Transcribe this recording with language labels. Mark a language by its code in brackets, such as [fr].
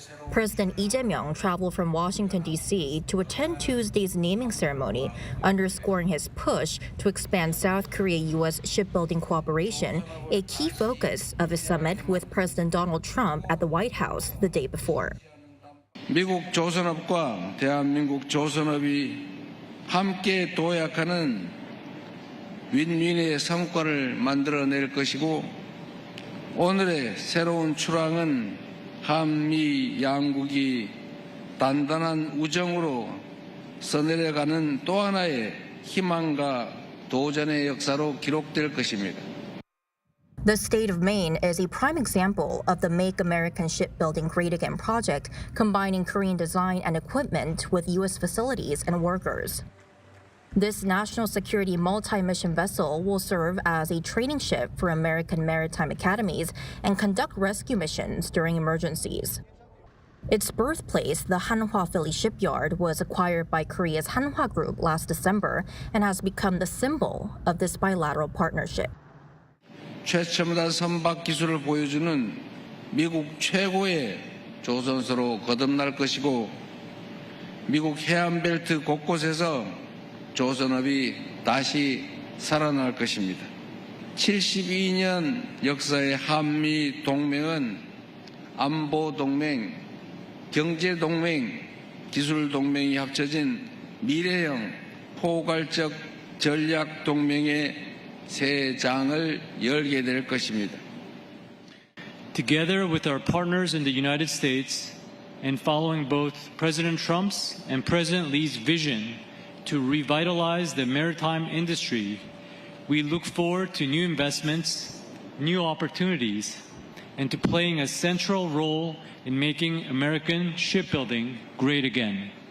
[en] President Lee Jae-myung traveled from Washington, D.C. to attend Tuesday's naming ceremony, underscoring his push to expand South Korea-U.S. shipbuilding cooperation, a key focus of his summit with President Donald Trump at the White House the day before. [ko] 미국 조선업과 대한민국 조선업이 함께 도약하는 윈윈의 성과를 만들어낼 것이고 오늘의 새로운 출항은 한미 양국이 단단한 우정으로 써내려가는 또 하나의 희망과 도전의 역사로 기록될 것입니다. [en] The state of Maine is a prime example of the Make American Shipbuilding Great Again project, combining Korean design and equipment with U.S. facilities and workers. This national security multi-mission vessel will serve as a training ship for American maritime academies and conduct rescue missions during emergencies. Its birthplace, the Hanwha Philly Shipyard, was acquired by Korea's Hanwha Group last December and has become the symbol of this bilateral partnership. [ko] 최첨단 선박 기술을 보여주는 미국 최고의 조선소로 거듭날 것이고 미국 해안벨트 곳곳에서 조선업이 다시 살아날 것입니다. 72년 역사의 한미 동맹은 안보 동맹, 경제 동맹, 기술 동맹이 합쳐진 미래형 포괄적 전략 동맹의 새 장을 열게 될 것입니다. [en] Together with our partners in the United States and following both President Trump's and President Lee's vision to revitalize the maritime industry, we look forward to new investments, new opportunities, and to playing a central role in making American shipbuilding great again.